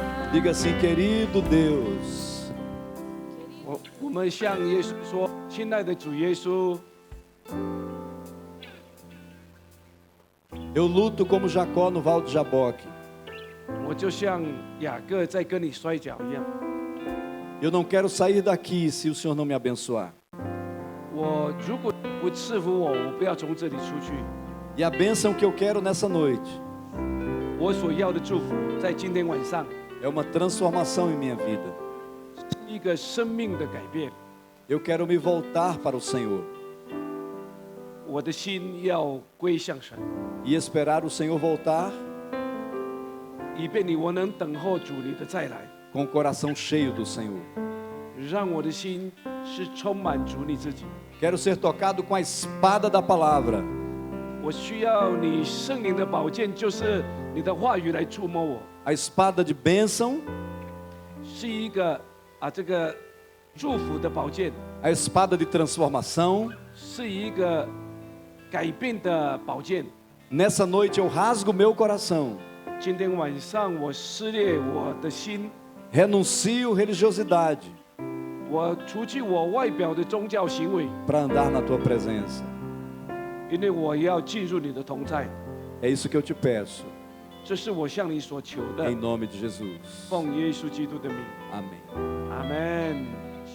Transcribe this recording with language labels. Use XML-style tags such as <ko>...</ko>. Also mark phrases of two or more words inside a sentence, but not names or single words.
<pt>Diga assim, querido Deus,</pt> <zh>我们向耶稣说：“亲爱的主耶稣，</zh> <pt>eu luto como Jacó no Val de Jaboque.</pt> <zh>我就像雅各在跟你摔跤一样，</zh> <pt>Eu não quero sair daqui se o Senhor não me abençoar.</pt> <zh>我如果不赐福我，我不要从这里出去。</zh> <pt>E a bênção que eu quero nessa noite</pt> <zh>我所要的祝福，在今天晚上</zh> <pt>é uma transformação em minha vida.</pt> <zh>一个生命的改变。</zh> <pt>Eu quero me voltar para o Senhor</pt> <zh>我的心要归向神，</zh> <pt>e esperar o Senhor voltar</pt> <zh>以便我能等候主你的再来，</zh> <pt>com o coração cheio do Senhor.</pt> <zh>让我的心是充满主你自己。</zh> <pt>Quero ser tocado com a espada da palavra.</pt> <zh>我需要你圣灵的宝剑，就是你的话语来触摸我，</zh> <pt>A espada de bênção,</pt> <zh>是一个这个祝福的宝剑，</zh> <pt>a espada de transformação.</pt> <zh>是一个改变的宝剑。</zh> <pt>Nessa noite eu rasgo meu coração,</pt> <zh>今天晚上我撕裂我的心，</zh> <pt>renuncio religiosidade</pt> <zh>我除去我外表的宗教行为，</zh> <pt>para andar na tua presença.</pt> <zh>因为我要进入你的同在。</zh> <pt>É isso que eu te peço,</pt> <zh>这是我向你所求的</zh> <pt>em，nome de Jesus.</pt> <zh>奉耶稣基督的名，</zh> <pt>Amém.</pt> <zh>阿门。</zh>